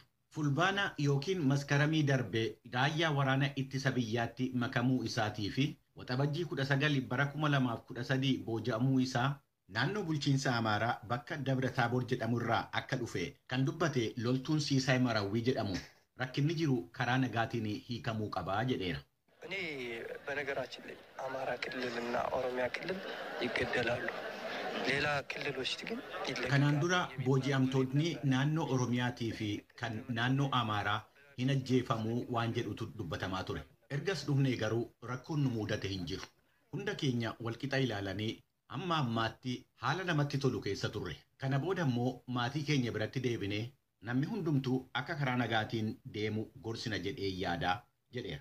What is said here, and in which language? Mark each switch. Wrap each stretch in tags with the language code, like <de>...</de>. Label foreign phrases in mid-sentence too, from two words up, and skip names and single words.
<om>Fulbaana yookiin maskaramii darbe raayyaa waraana ittisa biyyaatti makamuu isaatii fi waxabajjii 19 bara 2013 booji'amuu isaa naannoo bulchiinsa Amaaraa bakka Dabra Taaboor jedhamu irraa akka dhufe kan dubbate loltuun Siisaay Marawwii jedhamu rakkinni jiru karaa nagaatiin hiikamuu qabaa jedheera.</om> <am>እኔ በነገራችን ላይ አማራ ክልልና ኦሮሚያ ክልል ይገደላሉ ሌላ ክልሎች ግን ይለቀቃሉ።</am> <om>kanaan dura booji'amtoonni naannoo Oromiyaatii fi kan naannoo Amaaraa hin ajjeefamuu waan jedhutu dubbatamaa ture. Ergas dhufnee garuu rakkoon nu mudate hin jiru. Hunda keenya walqixa ilaalanii amma ammaatti haala namatti tolu keessa turre. Kana booda immoo maatii keenya biratti deebinee namni hundumtuu akka karaa nagaatiin deemu gorsina jedhee yaadaa jedheera.</om>